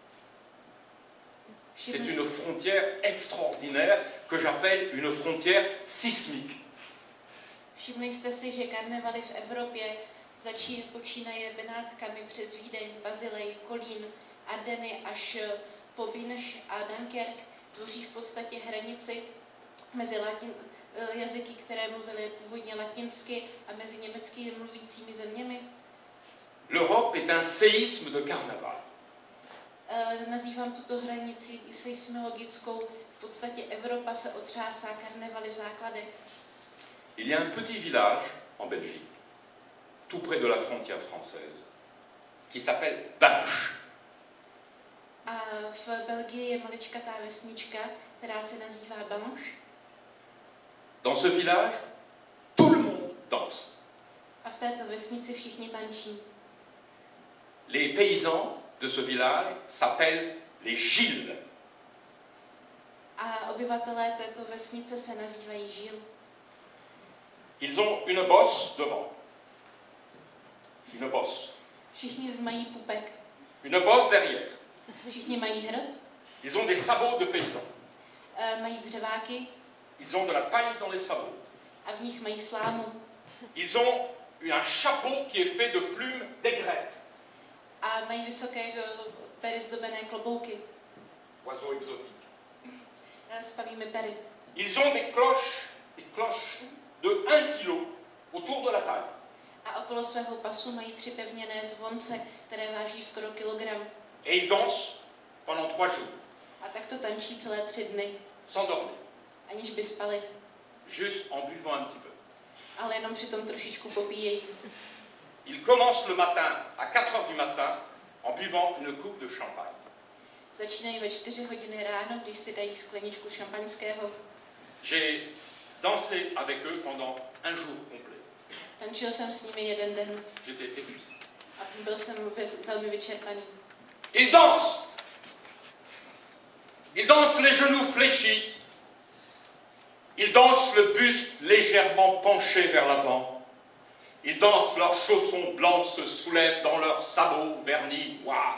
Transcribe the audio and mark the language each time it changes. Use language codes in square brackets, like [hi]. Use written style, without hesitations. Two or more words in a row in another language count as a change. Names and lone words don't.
[fr] C'est une frontière extraordinaire que j'appelle une frontière sismique. [cs] Všimli jste si, že karnevaly v Evropě počínaje Benátkami přes Vídeň, Bazilej, Kolín, Ardeny až po Binš a Dunkerque tvoří v podstatě hranici mezi jazyky, které mluvily původně latinsky, a mezi německy mluvícími zeměmi? [fr] L'Europe est un séisme de carnaval. [cs] Nazývám tuto hranici seismologickou. V podstatě Evropa se otřásá karnevaly v základech. [fr] Il y a un petit village en Belgique, tout près de la frontière française, qui s'appelle Binche. [cs] A v Belgii je maličkatá vesnička, která se nazývá Binche. [fr] Dans ce village, tout le monde danse. [cs] A v této vesnici všichni tančí. [fr] Les paysans de ce village s'appellent les Gilles. [cs] A obyvatelé této vesnice se nazývají Žil. [fr] Ils ont une bosse devant. Une bosse. [cs] Všichni mají pupek. [fr] Une bosse derrière. [cs] Všichni mají hrb. [fr] Ils ont des sabots de paysans. [cs] Mají dřeváky. [fr] Ils ont de la paille dans les sabots. [cs] A v nich mají slámu. [fr] Ils ont un chapeau qui est fait de plumes d'aigrettes. [cs] A mají vysoké pery zdobené klobouky. [fr] Oiseaux exotiques. [cs] S pavými pery. [fr] Ils ont des cloches de 1 kg autour de la taille. [cs] A okolo svého pasu mají připevněné zvonce, které váží skoro kilogram. [fr] Et ils dansent pendant 3 jours. [cs] A tak to tančí celé 3 dny. [fr] Sans dormir. [cs] Aniž by spali. [fr] Juste en buvant un petit peu. [cs] Ale jenom přitom trošičku popíjejí. [fr] Ils commencent le matin à 4 heures du matin en buvant une coupe de champagne. [cs] Začínají ve 4 hodiny ráno, když si dají skleničku šampaňského. [fr] J'ai dansé avec eux pendant un jour complet. [cs] Tančil jsem s nimi 1 den. [fr] J'étais épuisé. [cs] A byl jsem velmi vyčerpaný. [fr] Ils dansent. Ils dansent les genoux fléchis. Ils dansent le buste légèrement penché vers l'avant. Ils dansent, leurs chaussons blancs se soulèvent dans leurs sabots vernis noirs.